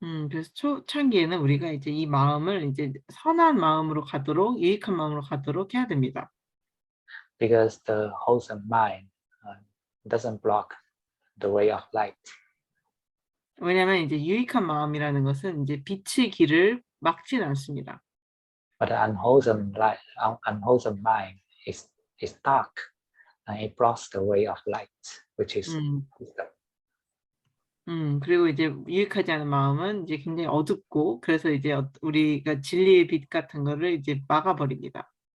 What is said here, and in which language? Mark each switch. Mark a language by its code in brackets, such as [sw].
[ko] 그래서 초창기에는 우리가 이제 이 마음을 이제 선한 마음으로 가도록, 유익한 마음으로 가도록 해야 됩니다. [en] Because the wholesome mind doesn't block the way of light. [ko] 왜냐하면 이제 유익한 마음이라는 것은 이제 빛의 길을 막지는 않습니다. [en] But the unwholesome mind is dark, and it blocks the way of light, which is wisdom. [ko] 그리고 이제 유익하지 않은 마음은 이제 굉장히 어둡고 그래서 이제 우리가 진리의 빛 같은 거를 이제 막아버립니다.